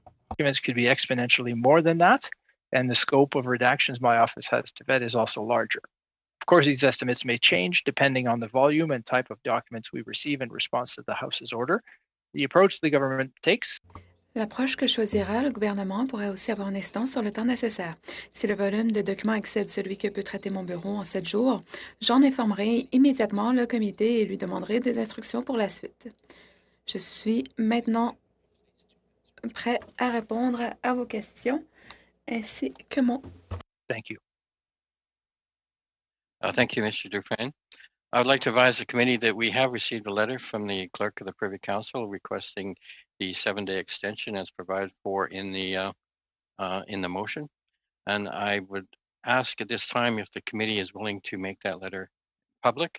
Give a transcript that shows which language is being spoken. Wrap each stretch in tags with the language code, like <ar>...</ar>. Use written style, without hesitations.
<en>Documents could be exponentially more than that, and the scope of redactions my office has to vet is also larger. Of course, these estimates may change depending on the volume and type of documents we receive in response to the House's order. The approach the government takes.</en> <fr>L'approche que choisira le gouvernement pourrait aussi avoir une incidence sur le temps nécessaire. Si le volume de documents excède celui que peut traiter mon bureau en 7 jours, j'en informerai immédiatement le comité et lui demanderai des instructions pour la suite. Je suis maintenant prêt à répondre à vos questions ainsi que mon...</fr> <en>Thank you. Thank you, Mr. Dufresne. I would like to advise the committee that we have received a letter from the Clerk of the Privy Council requesting the 7-day extension as provided for in the motion. And I would ask at this time if the committee is willing to make that letter public.</en>